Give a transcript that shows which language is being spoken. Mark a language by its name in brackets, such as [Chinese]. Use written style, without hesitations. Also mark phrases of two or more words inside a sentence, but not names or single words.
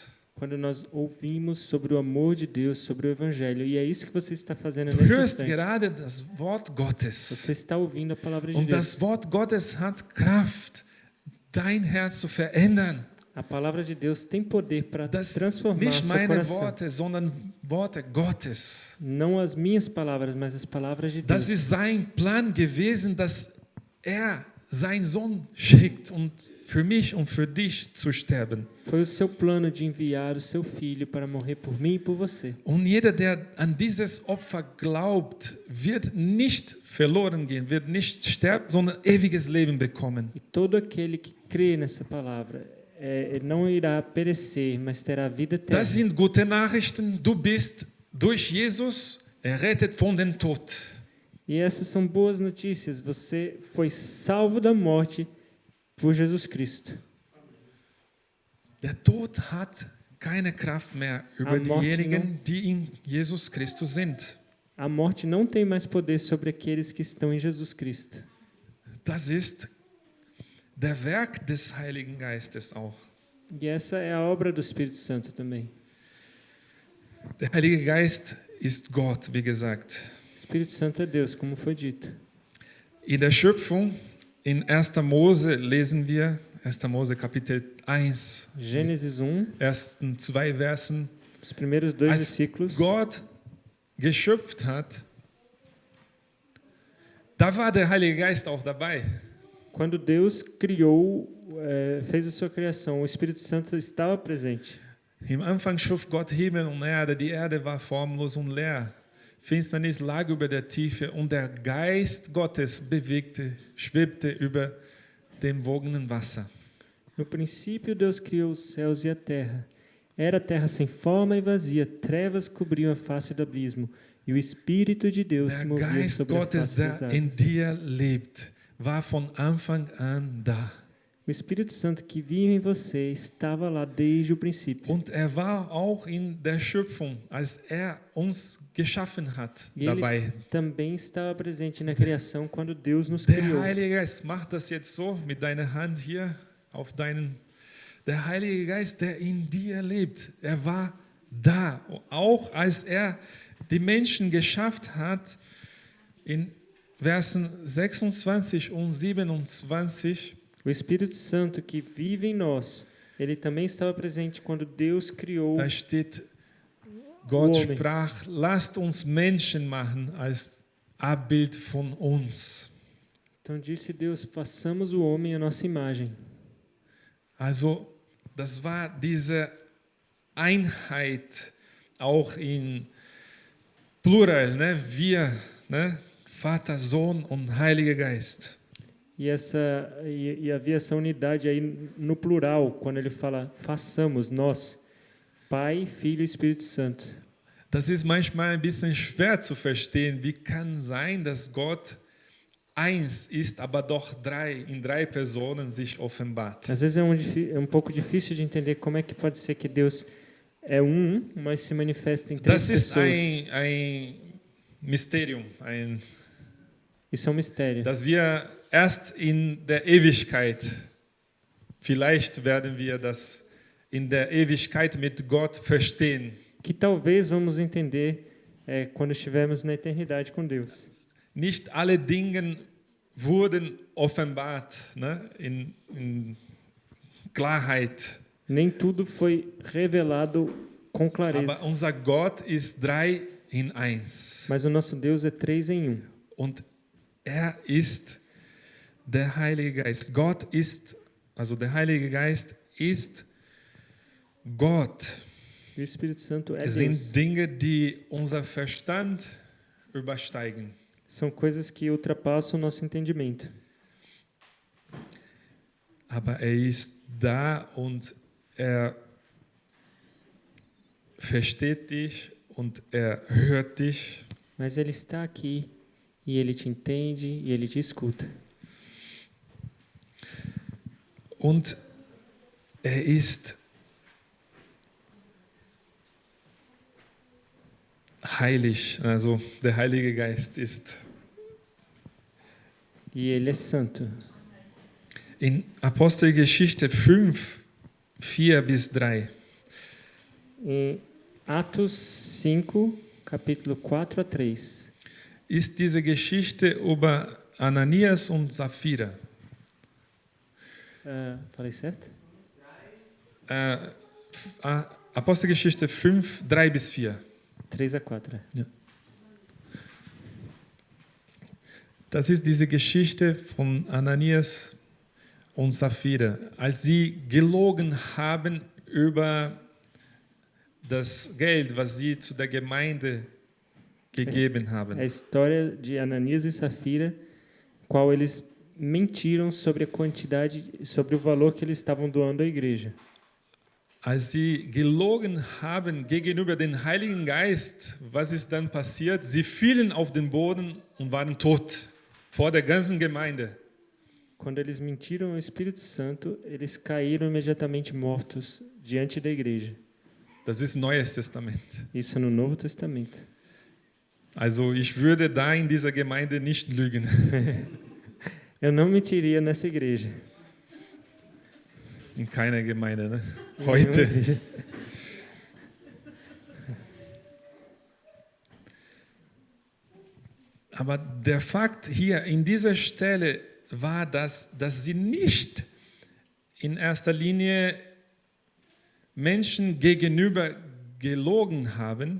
[Portuguese] Quando nós ouvimos sobre o amor de Deus, sobre o Evangelho, e é isso que você está fazendo [German] Du [Portuguese] nesse [German] hörst [Portuguese] instante. [German] gerade das Wort Gottes. [Portuguese] Você está ouvindo a palavra de [German] Und [Portuguese] Deus. [German] das Wort Gottes hat Kraft, dein Herz zu verändern. [Portuguese] A palavra de Deus tem poder para [German] Das [Portuguese] transformar [German] nicht [Portuguese] seu [German] meine [Portuguese] coração. [German] Worte, sondern Worte Gottes. [Portuguese] Não as minhas palavras, mas as palavras de Deus. [German] Das ist sein Plan gewesen, dass er seinen Sohn schickt und für mich und für dich zu sterben. [Portuguese] Foi o seu plano de enviar o seu filho para morrer por mim e por você. [German] Und jeder, der an dieses Opfer glaubt, wird nicht verloren gehen, wird nicht sterben, sondern ewiges Leben bekommen. [Portuguese] E todo aquele que crê nessa palavra ele não irá perecer, mas terá vida eterna. [German] Das sind gute Nachrichten. Du bist durch Jesus errettet von dem Tod. [Portuguese] E essas são boas notícias. Você foi salvo da morte por Jesus Cristo. [German] Der Tod hat keine Kraft mehr über diejenigen, die in Jesus Christus sind. [Portuguese] A morte não tem mais poder sobre aqueles que estão em Jesus Cristo. [German] Das ist der Werk des Heiligen Geistes auch. [Portuguese] E essa é a obra do Espírito Santo também. [German] Der Heilige Geist ist Gott, wie gesagt. [Portuguese] O Espírito Santo é Deus, como foi dito. [German] In der Schöpfung, in 1. Mose lesen wir, 1. Mose Kapitel 1, [Portuguese] Gênesis 1, [German] ersten 2 Versen. [Portuguese] os primeiros 2 [German] Als [Portuguese] versículos. [German] Gott geschöpft hat, da war der Heilige Geist auch dabei. [Portuguese] Quando Deus criou, fez a sua criação, o Espírito Santo estava presente. [German] Im Anfang schuf Gott Himmel und Erde, die Erde war formlos und leer. Finsternis lag über der Tiefe und der Geist Gottes schwebte über dem wogenden Wasser. [Portuguese] No princípio, Deus criou os céus e a terra. Era a terra sem forma e vazia, trevas cobriam a face do abismo, e o Espírito de Deus se [German] Der [Portuguese] movia [German] Geist [Portuguese] sobre a [German] Gottes, [Portuguese] face das [German] der in [Portuguese] águas. [German] dir lebt, war von Anfang an da. [Portuguese] O Espírito Santo que vive em você estava lá desde o princípio. [German] Und er war auch in der Schöpfung, als er uns geschaffen hat, [Portuguese] E ele [German] dabei. [Portuguese] também estava presente na criação quando Deus nos [German] Der [Portuguese] criou. [German] Heilige Geist, mach das jetzt so mit deiner Hand hier auf deinen. Der Heilige Geist, der in dir lebt, er war da. Auch als er die Menschen geschafft hat, in Versen 26 und 27, [Portuguese] O Espírito Santo que vive em nós, ele também estava presente quando Deus criou. [German] da steht, Gott [Portuguese] Homem. [German] sprach, lasst uns Menschen machen als Abbild von uns. [Portuguese] Então disse Deus, façamos o homem à nossa imagem. [German] Also, das war diese Einheit auch in Plural, ne? Wir, ne? Vater, Sohn und Heiliger Geist. [Portuguese] E havia essa unidade aí no plural, quando ele fala façamos, nós, Pai, Filho e Espírito Santo. [German] Das ist manchmal ein bisschen schwer zu verstehen. Wie kann sein, dass Gott eins ist, aber doch in drei Personen sich offenbart? [Portuguese] Às vezes é um pouco difícil de entender como é que pode ser que Deus é um, mas se manifesta em três [German] Das ist [Portuguese] pessoas. [German] ein Mysterium, [Portuguese] Isso é um mistério. [German] dass wir erst in der Ewigkeit, vielleicht werden wir das in der Ewigkeit mit Gott verstehen. [Portuguese] Que talvez vamos entender quando estivermos na eternidade com Deus. [German] Nicht alle Dinge wurden offenbart, ne? in Klarheit. [Portuguese] Nem tudo foi revelado com clareza. [German] Aber unser Gott ist 3 in 1. [Portuguese] Mas o nosso Deus é 3 em 1. [German] Und er ist der Heilige Geist. Gott ist, also der Heilige Geist ist Gott. [Portuguese] E o Espírito Santo é [German] Es [Portuguese] Deus. [German] sind Dinge, die unser Verstand übersteigen. [Portuguese] São coisas que ultrapassam o nosso entendimento. [German] Aber er ist da und er versteht dich und er hört dich. [Portuguese] Mas Ele está aqui e Ele te entende e Ele te escuta. [German] Und er ist heilig, also der Heilige Geist ist. [Portuguese] E Ele é santo. [German] In Apostelgeschichte 5, 4 bis 3. [Portuguese] Em Atos 5, capítulo 4 a 3. [German] Ist diese Geschichte über Ananias und Sapphira. [Portuguese] Falei certo? [German] Apostelgeschichte 5, 3 bis 4. [Portuguese] 3 a 4. [German] Das ist diese Geschichte von Ananias und Sapphira, als sie gelogen haben über das Geld, was sie zu der Gemeinde gegeben [Portuguese] É a [German] haben. [Portuguese] história de Ananias e Safira, qual eles mentiram sobre a quantidade, sobre o valor que eles estavam doando à igreja. [German] Als sie gelogen haben gegenüber dem Heiligen Geist, was ist dann passiert? Sie fielen auf den Boden und waren tot vor der ganzen Gemeinde. [Portuguese] Quando eles mentiram ao Espírito Santo, eles caíram imediatamente mortos diante da igreja. [German] Das ist Neues Testament. [Portuguese] Isso no Novo Testamento. [German] Also ich würde da in dieser Gemeinde nicht lügen. [Portuguese] Eu não mentiria nessa igreja. [German] In keiner Gemeinde, ne? [Portuguese] Em nenhuma [German] Heute. [Portuguese] igreja. [German] Aber der Fakt hier in dieser Stelle war, dass sie nicht in erster Linie Menschen gegenüber gelogen haben,